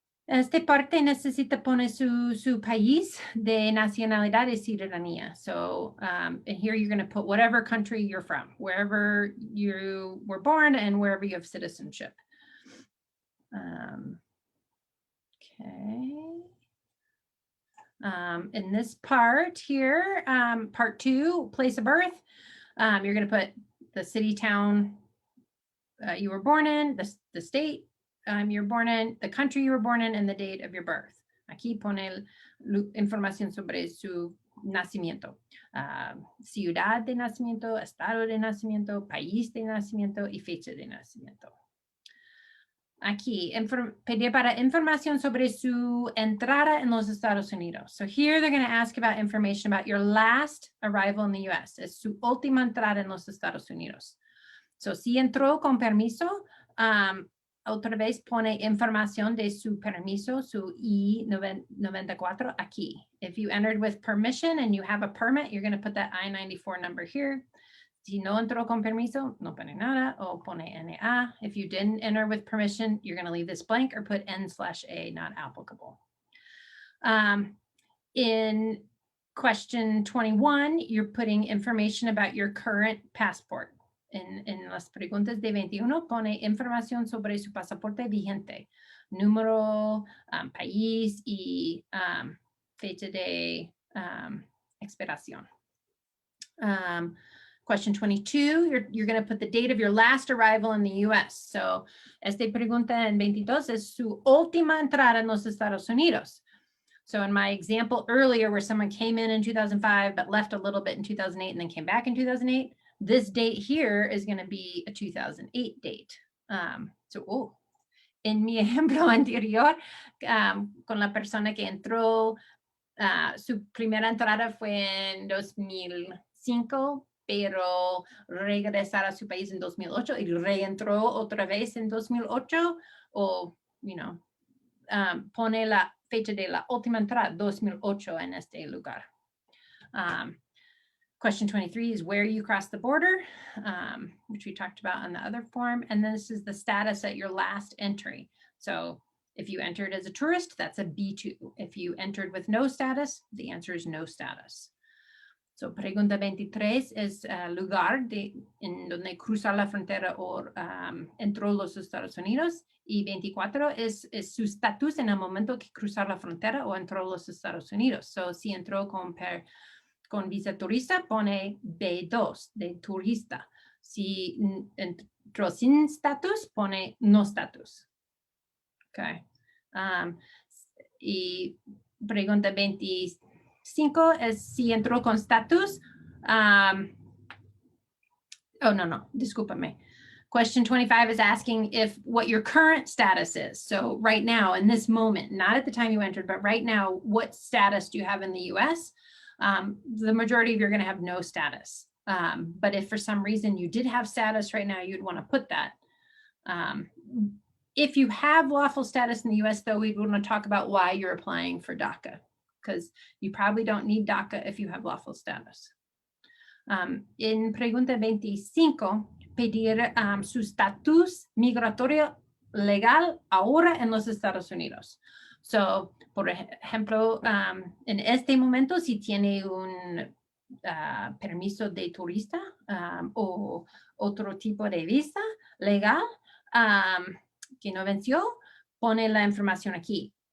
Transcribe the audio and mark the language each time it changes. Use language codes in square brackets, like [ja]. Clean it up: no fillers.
[es] Esta parte necesita poner su país de nacionalidad y ciudadanía. [en] So and here you're going to put whatever country you're from, wherever you were born and wherever you have citizenship. Okay. In this part here, part 2, place of birth, you're going to put the city, town you were born in, the state you were born in, the country you were born in, and the date of your birth. [es] Aquí pone información sobre su nacimiento. Ciudad de nacimiento, estado de nacimiento, país de nacimiento y fecha de nacimiento. Aquí, pedir para información sobre su entrada en los Estados Unidos. [en] So here they're going to ask about information about your last arrival in the U.S. [es] Es su última entrada en los Estados Unidos. So si entró con permiso, otra vez pone información de su permiso, su I-94 aquí. [en] If you entered with permission and you have a permit, you're going to put that I-94 number here. [es] Si no entró con permiso, no pone nada, o pone NA. [en] If you didn't enter with permission, you're going to leave this blank or put N/A, not applicable. In question 21, you're putting information about your current passport. [es] En las preguntas de 21 pone información sobre su pasaporte vigente, número, país y fecha de expiración. [en] Question 22, you're going to put the date of your last arrival in the US. [es] So, esta pregunta en 22 es su última entrada en los Estados Unidos. [en] So in my example earlier where someone came in 2005 but left a little bit in 2008 and then came back in 2008, this date here is going to be a 2008 date. [es] En mi ejemplo anterior, con la persona que entró, su primera entrada fue en 2005, pero regresar a su país en 2008 y reentró otra vez en 2008, o, pone la fecha de la última entrada, 2008, en este lugar. [en] Question 23 is where you cross the border, which we talked about on the other form. And this is the status at your last entry. So if you entered as a tourist, that's a B2. If you entered with no status, the answer is no status. [es] So pregunta 23 es lugar en donde cruzar la frontera o entró los Estados Unidos. Y 24 es su estatus en el momento que cruzar la frontera o entró los Estados Unidos. So si entró con visa turista, pone B2 de turista. Si entró sin estatus, pone no estatus. Okay. Y pregunta 25 es si entró con status. Discúlpame. [en] Question 25 is asking what your current status is. So right now, in this moment, not at the time you entered, but right now, what status do you have in the US? The majority of you are going to have no status. But if for some reason you did have status right now, you'd want to put that. If you have lawful status in the US, though, we'd want to talk about why you're applying for DACA, because you probably don't need DACA if you have lawful status. [es] En pregunta 25, pedir su estatus migratorio legal ahora en los Estados Unidos. So, por ejemplo, en este momento, si tiene un permiso de turista o otro tipo de visa legal que no venció, pone la información aquí.